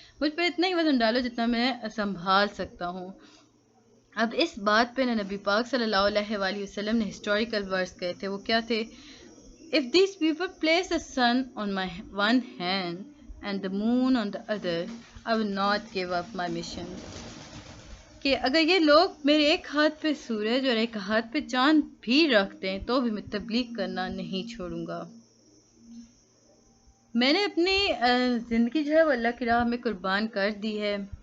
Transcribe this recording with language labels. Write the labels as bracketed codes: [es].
[ur] مجھ پر اتنا ہی وزن ڈالو جتنا میں سنبھال سکتا ہوں. اب اس بات پہ نبی پاک صلی اللہ علیہ وآلہ وسلم نے ہسٹوریکل ورس کہے تھے. وہ کیا تھے؟ [en] If these people place the sun on my one hand and the moon on the other, I will not give up my mission. [ur] کہ اگر یہ لوگ میرے ایک ہاتھ پہ سورج اور ایک ہاتھ پہ چاند بھی رکھ دیں تو بھی میں تبلیغ کرنا نہیں چھوڑوں گا. میں نے اپنی زندگی جو ہے وہ اللہ کی راہ میں قربان کر دی ہے.